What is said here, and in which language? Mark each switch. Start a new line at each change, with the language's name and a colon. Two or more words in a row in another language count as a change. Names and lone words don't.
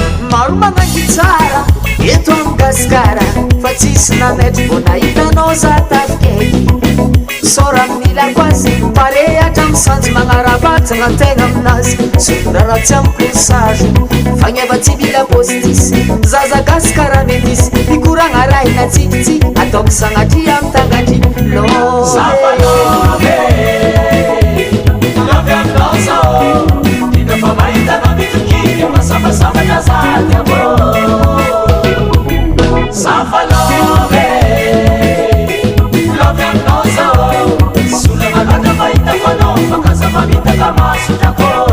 Malagasy: Maro manangy tsara eto amin'ny Gasikara, fa tsisy nanaitry vao nahitanao za tafikaiky. Saora amin'ny lako azy, pare hatramin'ny sanjy magnara-batana tegna aminazy. Sondrara tsy amiko ny sary, fa ny ava tsy mila postisy. Zaza Gasikara metisy, mikoragna raha hina tsipitsy, ataoko sanatria amin'ny tangatry. Love. Zafa
English: love, love
Malagasy: aminao zao. Hita fa mahita anao mitokiky, masambasambatra za tiako. Zafa
English: love, love
Malagasy: aminao zao. Solana loatra mahita fa anao, fa kaza mamitaka masotrako.